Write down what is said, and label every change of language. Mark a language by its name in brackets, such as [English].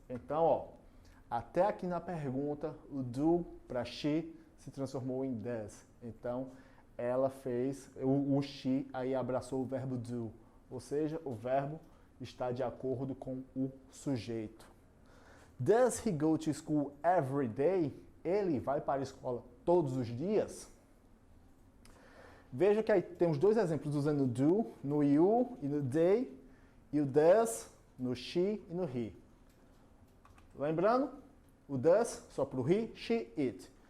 [Portuguese] Então, ó, até aqui na pergunta, o do para she se transformou em does. Então, ela fez, o she aí abraçou o verbo do. Ou seja, o verbo está de acordo com o sujeito. [English] Does he go to school every day? [Portuguese] Ele vai para a escola todos os dias? Veja que aí temos dois exemplos usando do no you e no they, e o does no she e no he. Lembrando, o does só para o he, she, it.